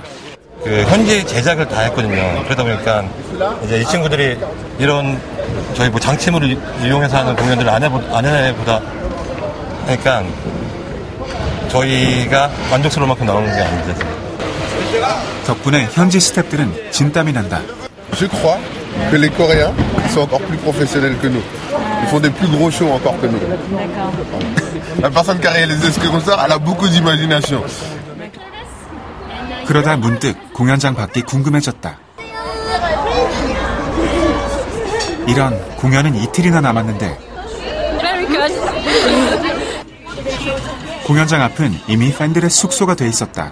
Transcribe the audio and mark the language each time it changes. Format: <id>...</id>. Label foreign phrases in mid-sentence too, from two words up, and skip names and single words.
<ko>현지 제작을 다 했거든요. 그러다 보니까 이제 이 친구들이 이런 저희 뭐 장치물을 이용해서 하는 공연들을 안 해보다 하니까 저희가 만족스러울 만큼 나오는 게 아니죠. 덕분에 현지 스태프들은 진땀이 난다.</ko> <fr>Je crois que les Coréens sont encore plus professionnels que nous. Ils font des plus gros shows encore que nous. La personne qui a réalisé ce concert, elle a beaucoup d'imagination.</fr> <ko>그러다 문득 공연장 밖이 궁금해졌다. 이런 공연은 이틀이나 남았는데 공연장 앞은 이미 팬들의 숙소가 돼 있었다.</ko>